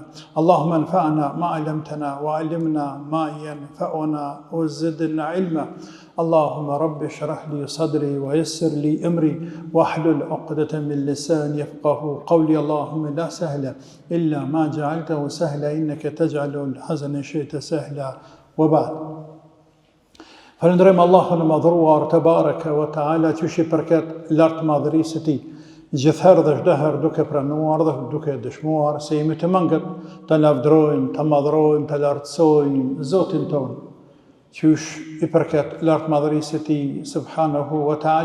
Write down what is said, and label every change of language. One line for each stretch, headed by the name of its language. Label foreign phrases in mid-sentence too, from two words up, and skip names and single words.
Arabic: اللهم انفعنا ما علمتنا وعلمنا ما ينفعنا وزدنا علما. اللهم رب اشرح لي صدري ويسر لي أمري واحلل عقدة من لساني يفقه قولي. اللهم لا سهل إلا ما جعلته سهلا إنك تجعل الحزن شئت سهلا وبعد.
Albanian: Falënderojmë Allahun e madhruar
Arabic: تبارك وتعالى
Albanian: që i përket lart madhërisë së tij, gjithherë dhe çdo herë duke pranuar dhe duke dëshmuar se jemi të mangët të lavdërojmë, të madhrojmë, të lartësojmë Zotin ton, që i përket lart madhërisë së tij
Arabic: سبحانه وتعالى.